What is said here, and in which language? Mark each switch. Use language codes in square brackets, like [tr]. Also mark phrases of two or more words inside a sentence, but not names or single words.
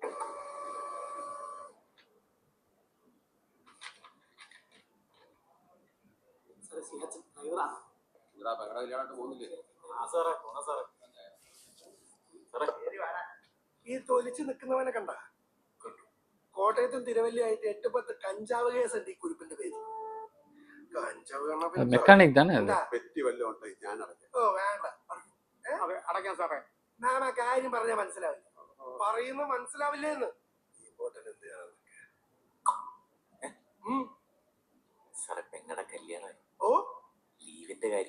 [ml] സാറേ സിയാച്ചൻ ഡ്രൈവറാ. പെങ്ങളുടെ കല്യാണമായിട്ട് പോകുന്നില്ലേ? ആ സാറേ പോണ സാറേ. ഈ തൊലിച്ച് നിൽക്കുന്നവനെ കണ്ട? കോട്ടയത്തും തിരുവല്ലയായിട്ട് 8-10 കഞ്ചാവ് കേസുണ്ട് ഈ കുരുപ്പിന്റെ പേര്. കഞ്ചാവ് കാണാൻ പിന്നെ [ta] மெக்கானிக் தானே அது [ml] എന്താ? പെറ്റി വല്ലതും ഉണ്ടെങ്കിൽ ഞാൻ അടയ്ക്കാം. ഓ വേണ്ട, അതെ അടയ്ക്കാം സാറേ. മാം ആ കാര്യം പറഞ്ഞാൽ മനസ്സിലാവില്ല. പറയുന്ന മനസ്സിലാവില്ലേന്ന്. ഈ ബോട്ടൽ എന്ത് ചെയ്യണം? സാറേ പെങ്ങളുടെ കല്യാണം. ഓ ലീവിന്റെ കാര്യം.